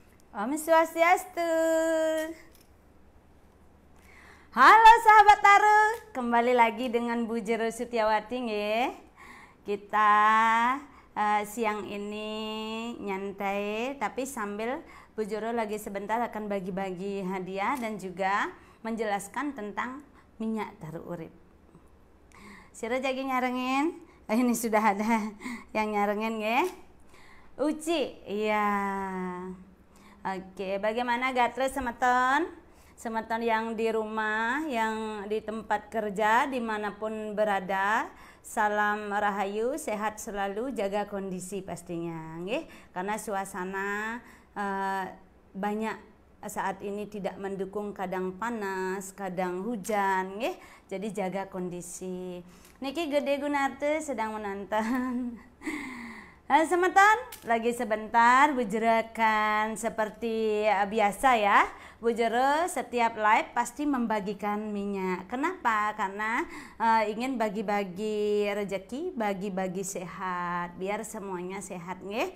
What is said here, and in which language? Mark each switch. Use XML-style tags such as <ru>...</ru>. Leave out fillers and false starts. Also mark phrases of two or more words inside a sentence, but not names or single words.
<ban>Om Swastiastu.</ban> <id>Halo sahabat Taruh, kembali lagi dengan Bu Jero Sutiawati nggih. Kita siang ini nyantai, tapi sambil Bu Jero lagi sebentar akan bagi-bagi hadiah dan juga menjelaskan tentang minyak taruh urip.</id> <ban>Sira jagi nyarengin.</ban> <id>Ini sudah ada yang nyarengin nggih. Uci, iya. Oke, bagaimana</id> <ban>gatre semeton?</ban> <id>Semeton yang di rumah, yang di tempat kerja, dimanapun berada. Salam rahayu, sehat selalu, jaga kondisi pastinya, nggih. Karena suasana banyak saat ini tidak mendukung, kadang panas, kadang hujan, nggih. Jadi jaga kondisi. Niki Gede Gunarte sedang menonton. Semeton, lagi sebentar Bu Jero akan seperti biasa ya. Bu Jero setiap live pasti membagikan minyak. Kenapa? Karena ingin bagi-bagi rezeki, bagi-bagi sehat, biar semuanya sehat nggih.</id>